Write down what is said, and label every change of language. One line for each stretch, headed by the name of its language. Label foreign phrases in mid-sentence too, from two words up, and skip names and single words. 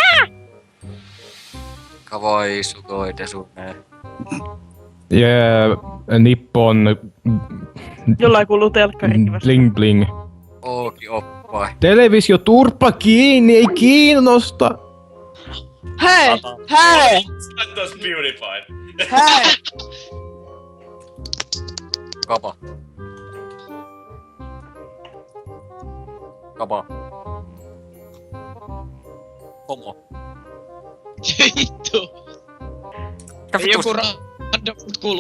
Japanese: 可愛いすごいですね. Nippon...
Finnish: Jollain kuuluu telkkarikin
English: Bling bling.
Japanese: 大きいおっぱい.
Finnish: Televisio turpa kiinni, ei kiinnosta! Hei! Hei!
English: That was beautified.
Finnish: Hei! Kapa. Kapa. Homo. Vittu. Ei joku random mut kuuluu.